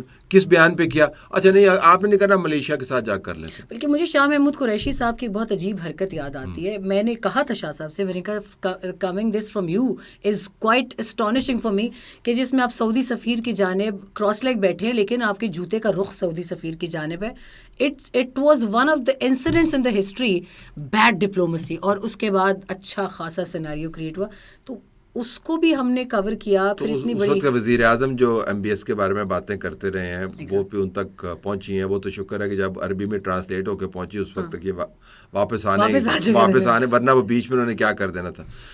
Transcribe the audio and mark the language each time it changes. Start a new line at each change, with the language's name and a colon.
Urdu: کس بیان پہ کیا؟ اچھا نہیں آپ نے نہیں کرنا، ملیشیا کے ساتھ جا کر لیتے. بلکہ مجھے شاہ محمود قریشی صاحب کی بہت عجیب حرکت یاد آتی ہے. میں نے کہا تھا شاہ صاحب سے، میں نے کہا
English: coming this from you is quite astonishing for me,
Urdu: کہ جس میں آپ سعودی سفیر کی جانب کراس لیگ بیٹھے ہیں لیکن آپ کے جوتے کا رخ سعودی سفیر کی جانب ہے.
English: It was one of the incidents in the history bad diplomacy.
Urdu: اور اس کے بعد اچھا خاصا سیناریو کریٹ ہوا، تو اس کو بھی ہم نے کور کیا. پھر اتنی بڑی وزیر اعظم جو MBS کے بارے میں باتیں کرتے رہے ہیں وہ بھی ان تک پہنچی ہیں. وہ تو شکر ہے کہ جب عربی میں ٹرانسلیٹ ہو کے پہنچی اس وقت تک یہ واپس آنے، ورنہ وہ بیچ میں انہوں نے کیا کر دینا تھا.